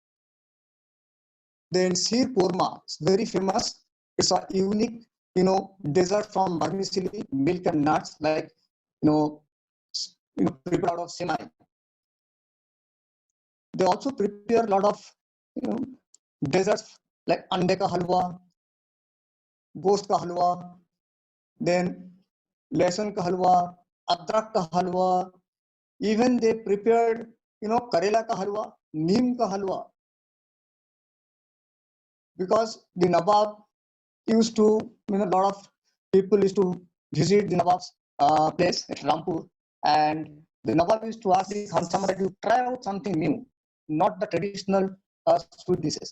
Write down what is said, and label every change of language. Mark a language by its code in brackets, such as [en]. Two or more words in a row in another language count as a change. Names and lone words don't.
[en] Then Sir Korma, it's very famous. It's a unique, dessert from vermicelli, milk and nuts, like, prepared out of semai. They also prepare a lot of, desserts like [hi] अंडे का हलवा, गोश्त का हलवा, [en] then [hi] लहसुन का हलवा, अदरक का हलवा. [en] Even they prepared, [hi] करेला का हलवा, नीम का हलवा. [en] Because the Nawab used to, a lot of people used to visit the Nawab's place at Rampur, and the Nawab used to ask the Khansama that you try out something new, not the traditional sweet dishes.